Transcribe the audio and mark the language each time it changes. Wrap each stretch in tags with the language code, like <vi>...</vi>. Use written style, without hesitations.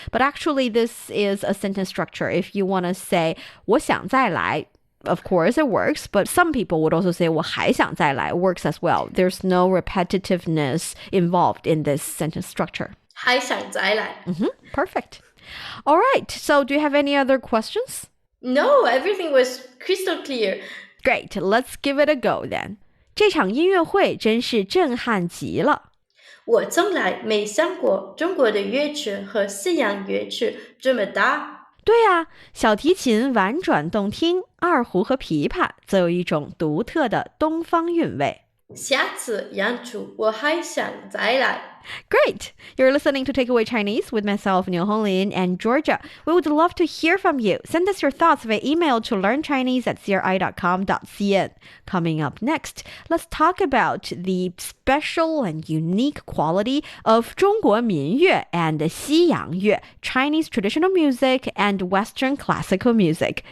<en>But actually, this is a sentence structure. If you want to say</en> <zh>我想再来,</zh> <en>of course, it works, but some people would also say</en> <zh>我还想再来</zh> <en>works as well. There's no repetitiveness involved in this sentence structure.</en> <zh>还想再来.</zh> <en>Perfect. All right, so do you have any other questions? No, everything was crystal clear. Great, let's give it a go then.</en> <zh>这场音乐会真是震撼极了。我从来没想过中国的乐器和西洋乐器这么大。对啊，小提琴婉转动听，二胡和琵琶则有一种独特的东方韵味。下次yǎnchū我还想再来。</zh> <en>Great! You're listening to Takeaway Chinese with myself, Niu Honglin, and Georgia. We would love to hear from you. Send us your thoughts via email to learnchinese@cri.com.cn. Coming up next, let's talk about the special and unique quality of 中国民乐 and 西洋乐, Chinese traditional music and Western classical music.</en>